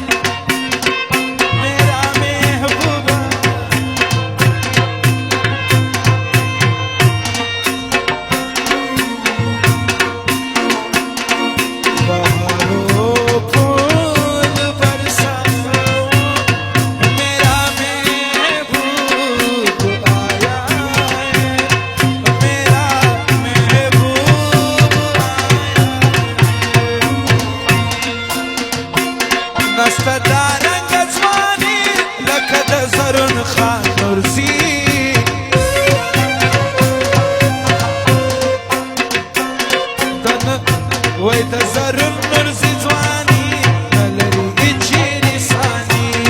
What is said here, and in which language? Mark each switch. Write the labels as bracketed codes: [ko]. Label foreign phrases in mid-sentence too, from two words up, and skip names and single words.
[ur] میرا محبوبہ بہاروں پھول برساؤ میرا محبوب آیا ہے میرا محبوب آیا [ps] نست دارنگ ځواني لکه د زرون خان نورزي وای د زرون نورزي ځواني نه لري هیڅ نښاني